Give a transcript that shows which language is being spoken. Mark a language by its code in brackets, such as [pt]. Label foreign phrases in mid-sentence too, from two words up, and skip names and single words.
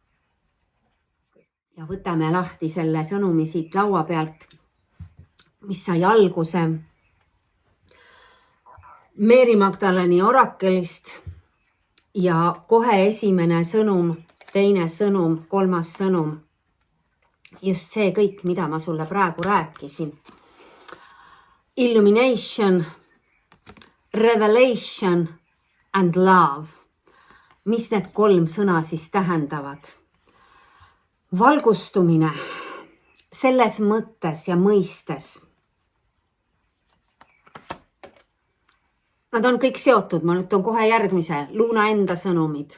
[et] Ja võtame lahti selle sõnumi siit laua pealt, mis sai alguse Mary Magdaleni orakelist ja kohe esimene sõnum, teine sõnum, kolmas sõnum. Just see kõik, mida ma sulle praegu rääkisin. [en] Illumination, revelation and love. [et] Mis need 3 sõna siis tähendavad? Valgustumine selles mõttes ja mõistes. Nad on kõik seotud, ma nüüd toon kohe järgmise, Luuna enda sõnumid.